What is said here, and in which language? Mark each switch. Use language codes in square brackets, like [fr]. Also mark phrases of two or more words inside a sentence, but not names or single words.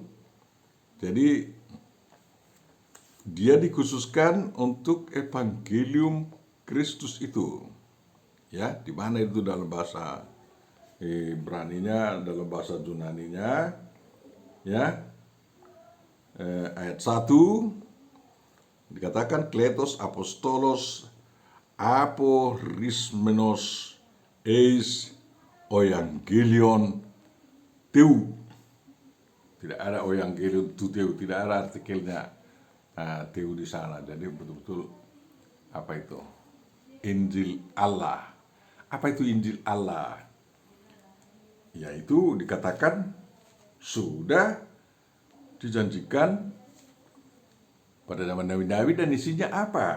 [id] Jadi dia dikhususkan untuk evangelium Kristus itu. Ya, di mana itu dalam bahasa Ibraninya, dalam bahasa Yunaninya, ya. Ayat 1 dikatakan [el] κλητὸς ἀπόστολος ἀφωρισμένος εἰς εὐαγγέλιον θεοῦ. [id] Tidak ada [el] εὐαγγέλιον τοῦ θεοῦ, [id] tidak ada artikelnya teu di sana. Jadi betul-betul apa itu? Injil Allah. Apa itu Injil Allah? Yaitu dikatakan sudah dijanjikan pada zaman Nabi Daud, dan isinya apa?